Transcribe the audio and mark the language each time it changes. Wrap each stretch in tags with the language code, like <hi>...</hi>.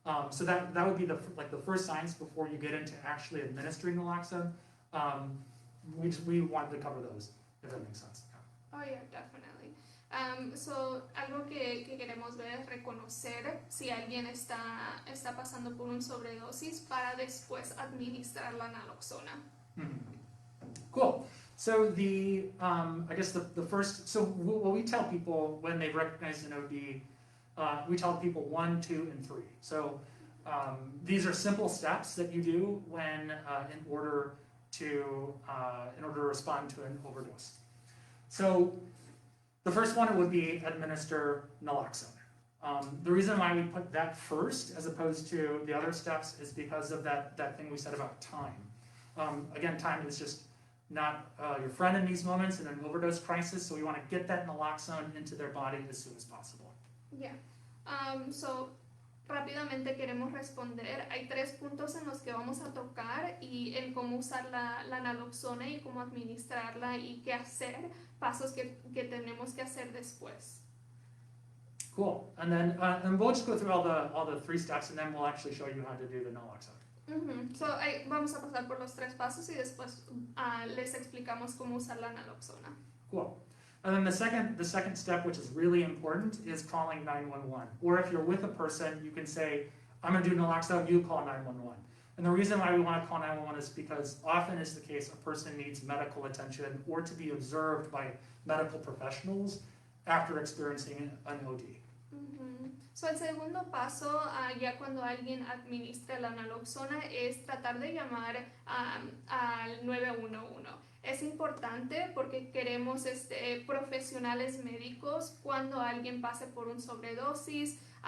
<en>So that would be the first signs before you get into actually administering naloxone. We wanted to cover those, if that makes sense. Oh yeah, definitely.</en> <es>So algo que queremos ver es reconocer si alguien está pasando por un sobredosis para después administrar la naloxona.</es> <en>Cool. So I guess the first, so what we tell people when they've recognized an OD, we tell people 1, 2, and 3. So these are simple steps that you do when in order to respond to an overdose. So the first one would be administer naloxone. The reason why we put that first as opposed to the other steps is because of that thing we said about time. Again, time is just not your friend in these moments in an overdose crisis, so we want to get that naloxone into their body as soon as possible.</en> <es>Yeah. So rápidamente queremos responder. Hay 3 puntos en los que vamos a tocar y en cómo usar la naloxona y cómo administrarla y qué hacer, pasos que tenemos que hacer después.</es> <en>Cool. And then and we'll just go through all the 3 steps, and then we'll actually show you how to do the naloxone.</en> <es>So vamos a pasar por los 3 pasos y después les explicamos cómo usar la naloxona.</es> <en>Cool. And then the second step, which is really important, is calling 911. Or if you're with a person, you can say, I'm going to do naloxone, you call 911. And the reason why we want to call 911 is because often is the case a person needs medical attention or to be observed by medical professionals after experiencing an OD.</en> <es>So el segundo paso, ya cuando alguien administra la naloxona, es tratar de llamar al 911. Es importante porque queremos profesionales médicos cuando alguien pase por un sobredosis.</es>